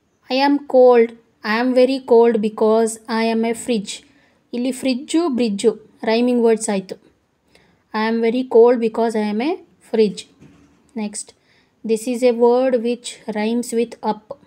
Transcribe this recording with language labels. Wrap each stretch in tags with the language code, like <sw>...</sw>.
<en>I am cold. I am very cold because I am a fridge.</en> <kn>ಇಲ್ಲಿ fridge bridge rhyming words ಆಯಿತು.</kn> <en>I am very cold because I am a fridge. Next, this is a word which rhymes with up.</en>